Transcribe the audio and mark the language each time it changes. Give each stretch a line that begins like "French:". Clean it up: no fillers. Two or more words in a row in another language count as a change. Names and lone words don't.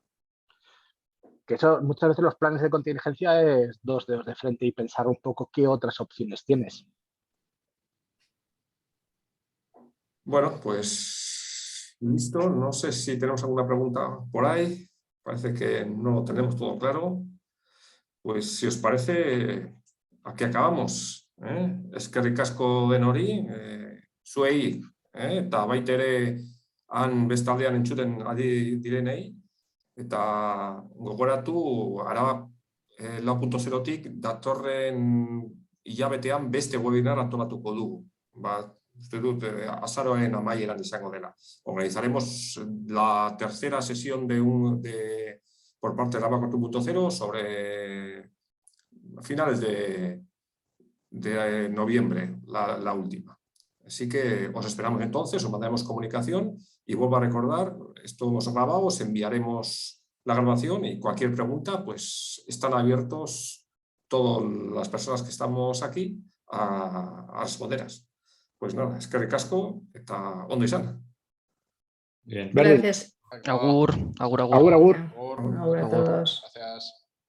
Spanish: Que eso, muchas veces los planes de contingencia es 2 dedos de frente y pensar un poco qué otras opciones tienes. Bueno, pues listo. No sé si tenemos alguna pregunta por ahí. Parece que no lo tenemos todo claro. Pues si os parece, aquí acabamos.
Basque: Eskerrik asko denori, zuei, eta baita ere han bestaldean entzuten ari direnei, eta gogoratu Araba 4.0tik datorren hilabetean beste webinar antolatuko dugu. Uste dut azaroaren amaieran izango dela.
Spanish: Organizaremos la tercera sesión por parte de Araba 4.0 sobre finales de noviembre, la última. Así que os esperamos entonces, os mandaremos comunicación y vuelvo a recordar, esto hemos grabado, os enviaremos la grabación y cualquier pregunta, pues están abiertos todas las personas que estamos aquí a responderas. Pues nada,
Basque: eskerrik asko eta ondo izan.
Spanish: Bien. Gracias.
Basque: Agur, agur, agur. Agur, agur.
Spanish: Agur a todos. Gracias.